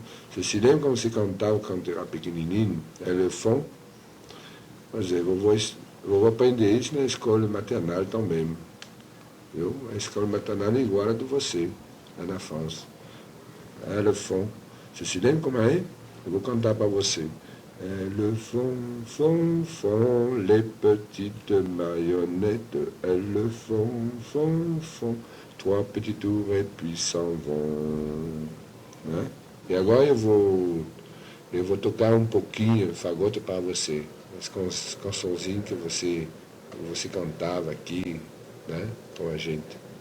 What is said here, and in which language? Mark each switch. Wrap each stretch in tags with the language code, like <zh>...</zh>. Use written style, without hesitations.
<pt>Você se lembra como você cantava quando era pequenininho, elefante? Pois é, eu vou aprender isso na escola maternal também, viu? A escola maternal é igual a de você, lá na França. Elefante. Você se lembra como é? Eu vou cantar para você.</pt> <fr>Éléphant, font, font, les petites marionnettes. Éléphant, font, font, trois petits tours et puis s'en vont.</fr> <pt>Né? E agora eu vou tocar um pouquinho fagote para você. As cançõezinhas que você cantava aqui, né? Com a gente.</pt>